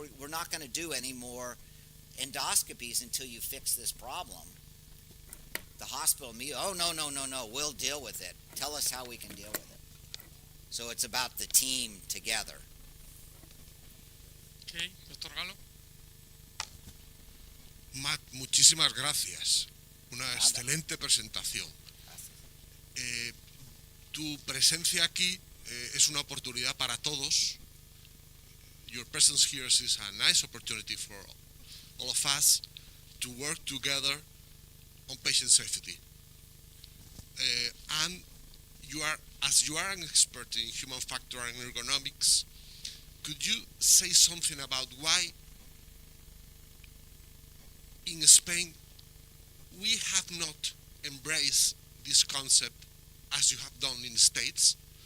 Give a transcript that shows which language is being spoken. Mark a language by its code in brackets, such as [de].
[en] We're not going to do any more endoscopies until you fix this problem. The hospital, oh, no, we'll deal with it. Tell us how we can deal with it. So it's about the team together. Okay, Dr. Galo. [es] Matt, muchísimas gracias. Una excelente presentación. Tu presencia aquí es una oportunidad para todos. [en] Your presence here is a nice opportunity for all of us to work together on patient safety. And as you are an expert in human factor and ergonomics, could you say something about why in Spain we have not embraced this concept as you have done in the States?